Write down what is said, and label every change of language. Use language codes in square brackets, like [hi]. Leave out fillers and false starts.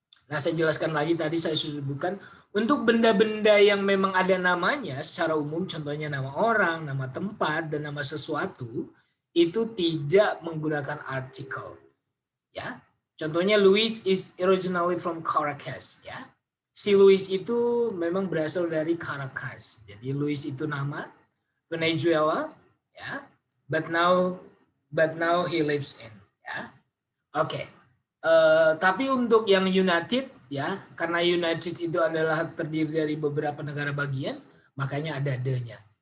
[id] Nah, saya jelaskan lagi tadi saya sebutkan untuk benda-benda yang memang ada namanya secara umum, contohnya nama orang, nama tempat, dan nama sesuatu, itu tidak menggunakan artikel. [en] Ya, [id] contohnya [en] Louis is originally from Caracas. [id] Ya, si Louis itu memang berasal dari Caracas. Jadi Louis itu nama Venezuela. Ya, [en] but now he lives in. [id] Ya, oke. Tapi untuk yang United ya, karena United itu adalah terdiri dari beberapa negara bagian, makanya ada the-nya.